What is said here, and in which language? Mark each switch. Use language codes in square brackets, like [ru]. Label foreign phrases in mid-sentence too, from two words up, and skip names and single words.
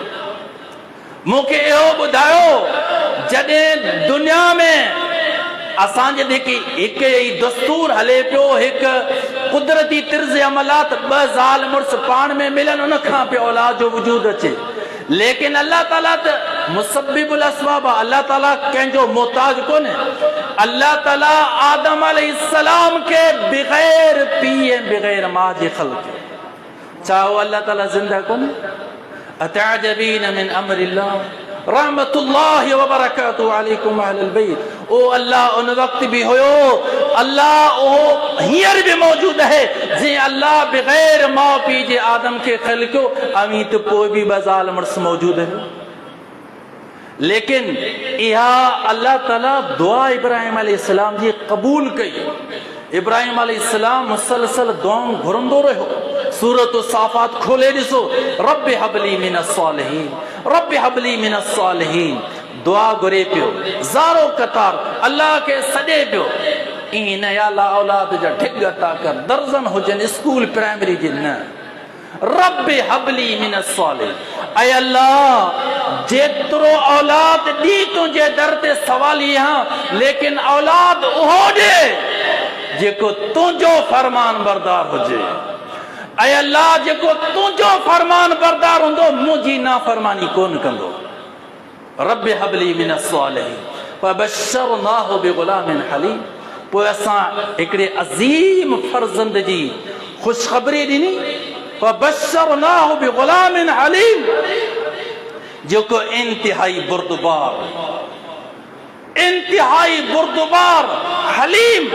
[sd] मूंखे इहो ॿुधायो, जॾहिं दुनिया में असांजे हिकु ई दस्तूर हले पियो, हिकु कुदरती तिर्ज़ अमलात, ॿ ज़ाल मुड़ुस पाण में मिलनि, उन खां पोइ औलाद जो वजूद अचे। लेकिन अल्लाह ताला त [ar] مسبب الأسباب [sd] आहे, अल्लाह ताला कंहिंजो मोहताज कोन्हे। अल्लाह ताला आदम अलैहिस्सलाम के बग़ैर पीउ ऐं बग़ैर माउ जे ख़ल्क़, छा उहो अल्लाह ताला ज़िंदा कोन्हे? [ar] أتعجبين من أمر الله رحمة الله وبركاته عليكم أهل البيت. [sd] ओ अल्लाह उन वक्त भी हुयो, अल्लाह ओ हींअर भी मौजूद है, जे अल्लाह बग़ैर माउ पीउ जे आदम के ख़ल्क़ो, अवी त पोइ भी बज़ाल मुड़स मौजूद है। लेकिन इहा अल्लाह ताला दुआ इब्राहिम अलैहिस्सलाम जी क़बूल कई। इब्राहिम अलैहिस्सलाम मुसलसल दुआऊं घुरंदो रहियो। सूरत साफ़ात खोले ॾिसो, [ar] رب هب لي من الصالحين, رب هب لي من الصالحين, [sd] दुआ घुरे पियो, ज़ारो कतार अल्लाह के सॾे पियो। ईअं न या अल्लाह औलाद जा ठिग अता कर, दर्जन हुजनि स्कूल प्राइमरी जे, न [ar] رب هب لي من الصالحين, [sd] ऐं अल्लाह जेतिरो औलाद ॾी तुंहिंजे दर ते सवाली आहियां, लेकिन औलाद उहो ॾे जेको तुंहिंजो फरमान बरदार हुजे। ऐं अल्लाह जेको तुंहिंजो फरमान बरदार हूंदो, मुंहिंजी नाफ़रमानी कोन कंदो। [ar] رب هب لي من الصالحين فبشرناه بغلام حليم. [sd] पोइ असां हिकिड़े अज़ीम फर्ज़ंद जी ख़ुशख़बरी ॾिनी, [ar] فبشرناه بغلام حليم, [sd] जेको इंतिहाई बुर्दबार, इंतिहाई बुर्दबार हलीम।